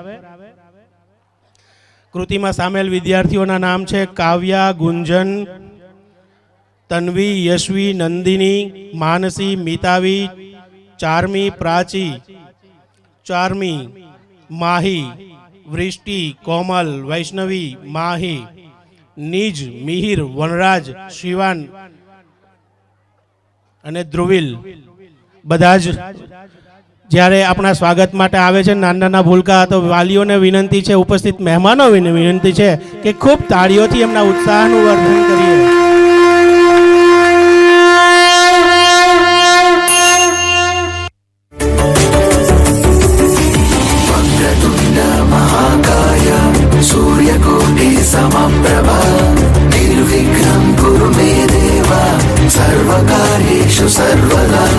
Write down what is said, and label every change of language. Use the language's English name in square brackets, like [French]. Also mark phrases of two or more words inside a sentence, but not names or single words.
[Gujarati] કૃતિમાં સામેલ વિદ્યાર્થીઓના નામ છે કાવ્યા, ગુંજન, તન્વી, યશવી, નંદિની, માનસી, મિતાવી, ચારમી, પ્રાચી, ચારમી, માહી, વૃષ્ટિ, કોમલ, વૈષ્ણવી, માહી, નિજ, મિહિર, વનરાજ, શિવાન અને ધ્રુવિલ. બધા જ જ્યારે આપણા સ્વાગત માટે આવે છે નાના નાના ભૂલકા, તો વાલીઓને વિનંતી છે, ઉપસ્થિત મહેમાનોને વિનંતી છે કે ખૂબ તાળીઓથી એમના ઉત્સાહનું વર્ધન કરીએ. [Sanskrit] सूर्यकोटि समप्रभा निर्विघ्नं कुरु मे देवा सर्वकार्येषु सर्वदा.